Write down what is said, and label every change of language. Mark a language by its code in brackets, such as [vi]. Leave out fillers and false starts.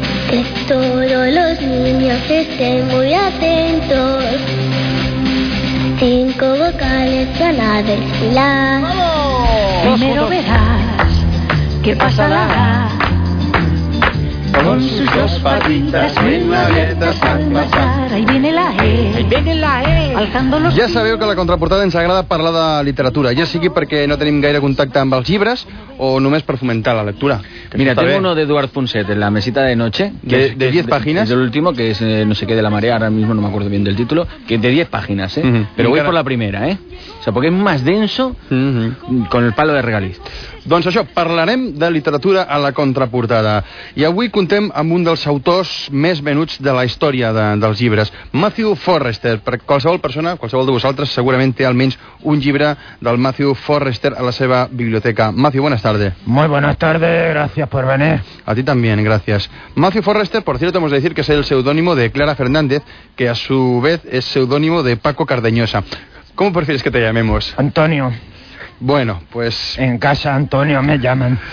[es] Que todos los niños estén muy atentos. Cinco vocales van a desfilar. ¡Vamos! Primero verás que pasa la A. Con sus dos patitas bien abiertas al pasar. Ahí viene la E. Ahí viene la E. [ca] Ja sabeu que a la contraportada ens agrada parlar de literatura, ja sigui perquè no tenim gaire contacte amb els llibres o només per fomentar la lectura. [es] Mira, tengo uno de Eduard Fonset, en La mesita de noche. ¿De 10 páginas? El último, que es no sé qué de la marea, ahora mismo no me acuerdo bien del título, que de 10 páginas, ¿eh? Uh-huh. Pero voy por la primera, ¿eh? O sea, porque es más denso con el palo de Regaliz. [ca] Doncs això, parlarem de literatura a la contraportada. I avui contem amb un dels autors més venuts de la història dels llibres, Matthew Forrester. Per qualsevol persona, qualsevol de vosaltres, segurament té almenys un llibre del Matthew Forrester a la seva biblioteca. [es] Matthew, buenas tardes. Muy buenas tardes, gracias por venir. A ti también, gracias. Matthew Forrester, por cierto, hemos de decir que es el seudónimo de Clara Fernández, que a su vez es seudónimo de Paco Cardeñosa. ¿Cómo prefieres que te llamemos? Antonio. Bueno, pues... En casa, Antonio, me llaman.